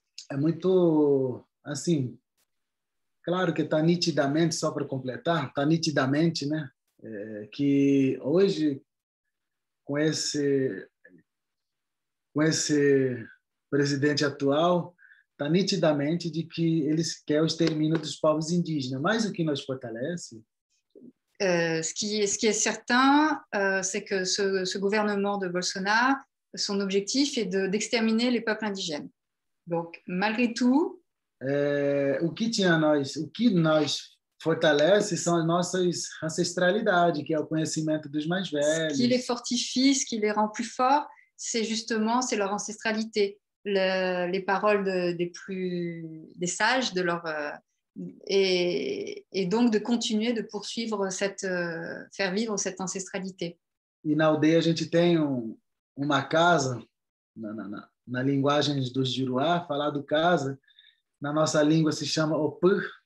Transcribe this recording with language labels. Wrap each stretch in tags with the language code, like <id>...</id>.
<pt>É muito, assim, claro que está nitidamente, só para completar, está nitidamente, né? Que hoje, com esse presidente atual, está nitidamente de que eles querem o extermínio dos povos indígenas. Mas o que nos fortalece...</pt> <fr>Ce qui est certain, c'est que ce gouvernement de Bolsonaro, son objectif est d'exterminer les peuples indigènes. Donc, malgré tout...</fr> <pt>o que nós fortalece são as nossas ancestralidades, que é o conhecimento dos mais velhos.</pt> <fr>Ce qui les fortifie, ce qui les rend plus forts, c'est leur ancestralité, les paroles des sages, et donc de continuer de poursuivre faire vivre cette ancestralité.</fr> <pt>E na aldeia a gente tem uma casa, na linguagem dos Juruá, falado casa, na nossa língua se chama Opur.</pt>